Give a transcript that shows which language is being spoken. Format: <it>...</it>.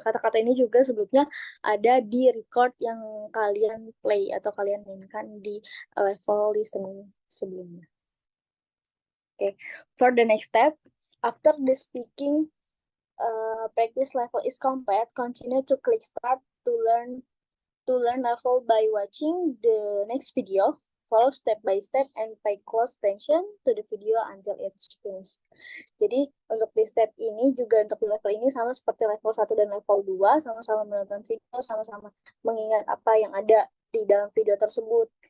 <id>Kata-kata ini juga sebelumnya ada di record yang kalian play atau kalian mainkan di level listening sebelumnya.</id> <en>Okay. For the next step, after the speaking practice level is complete, continue to click start to learn level by watching the next video. Follow step by step and pay close attention to the video until it's finished.</en> <id>Jadi untuk di step ini juga untuk di level ini sama seperti level 1 dan level 2, sama-sama menonton video, sama-sama mengingat apa yang ada di dalam video tersebut.</id>